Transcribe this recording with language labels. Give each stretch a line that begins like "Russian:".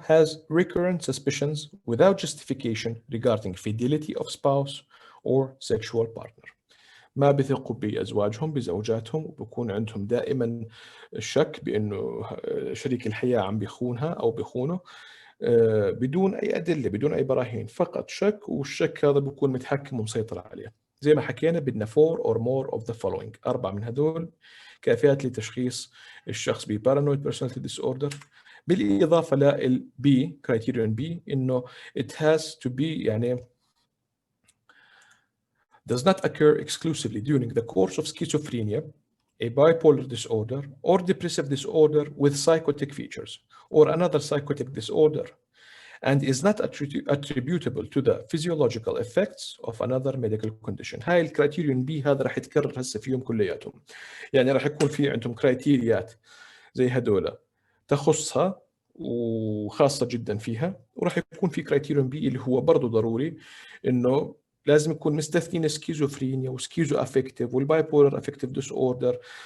English: has recurrent suspicions without justification regarding fidelity of spouse or sexual partner.
Arabic: ما بثقوا بأزواجهم بزوجاتهم، وبكون عندهم دائما الشك بأنه شريك الحياة عم بيخونها أو بيخونه بدون أي أدلة، بدون أي براهين، فقط شك، والشك هذا بكون متحكم ومسيطر عليه. زي ما حكينا بدنا
English: 4 or more of the following،
Arabic: 4 من هدول كافيات لتشخيص الشخص ب
English: paranoid personality disorder.
Arabic: بالإضافة لل
English: B criterion B
Arabic: إنه
English: it has to be
Arabic: يعني
English: does not occur exclusively during the course of schizophrenia, a bipolar disorder, or depressive disorder with psychotic features, or another psychotic disorder, and is not attributable to the physiological effects of another medical condition.
Arabic: هاي الكرايتيريون بي هذا راح يتكرر هسه فيهم كلياتهم، يعني راح يكون في عندهم كرايتيريات زي هدول تخصها وخاصة جدا فيها، وراح يكون في كرايتيريون بي اللي هو برضه ضروري، انه لازم يكون مستثنين سكيزوفرينيا وسكيزو افكتيف والباي بولر افكتيف ديس اوردر